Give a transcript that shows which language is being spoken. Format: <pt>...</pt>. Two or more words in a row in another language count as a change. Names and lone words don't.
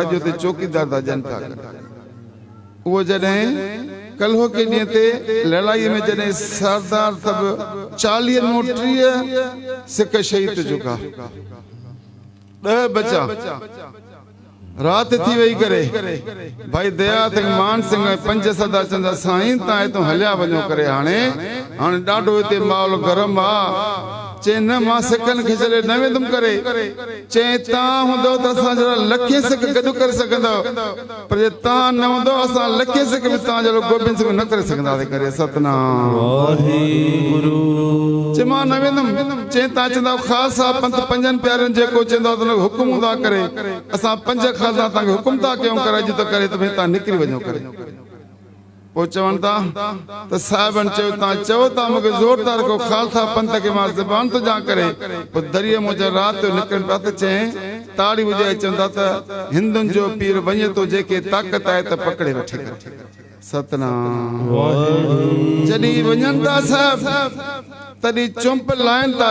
<sd>अॼु हुते चौकीदार था ॾियनि पिया करे। वो जॾहिं कल्हो के ॾींहं ते लड़ाई में जॾहिं सरदार सब 40 मो 30 सिख शहीद चुका 10 बचा रात थी वही करे। भाई दया सिंह मान सिंह 5 सरदार चंदा साईं ता तो हलिया वञो करे। हाणे ॾाढो हिते माहौल गरम आ। चे न मां सिखन खे छॾे न वेंदुम करे। चे तव्हां हूंदो त असां जरा लखे सिख गॾु करे सघंदो पर जे तव्हां न हूंदो असां लखे सिख बि तव्हां जहिड़ो गोबिंद सिंह न करे सघंदासीं करे। सतनाम वाहिगुरु। चे मां न वेंदुम। चे तव्हां चवंदा ख़ालसा पंथ 5 प्यारनि जेको चवंदो त हुकुम हूंदा करे असां 5 ख़ालसा तव्हांखे हुकुम था कयूं करे अॼु त करे त भई तव्हां निकिरी वञो करे। वो चवनि था त साहिबनि चयो तव्हां चओ था मूंखे ज़ोरदार को खालसा पंथ खे मां ज़बान थो ॾियां करे। पोइ दरिया मुंहिंजा राति जो निकिरनि पिया त चई ताड़ी वॼाए चवंदा त हिंदुनि जो पीर वञे थो जेके ताक़त आहे त पकड़े वठे करे। सतनाम जॾहिं वञनि था साहिब तॾहिं चुंप लाइन था।</sd>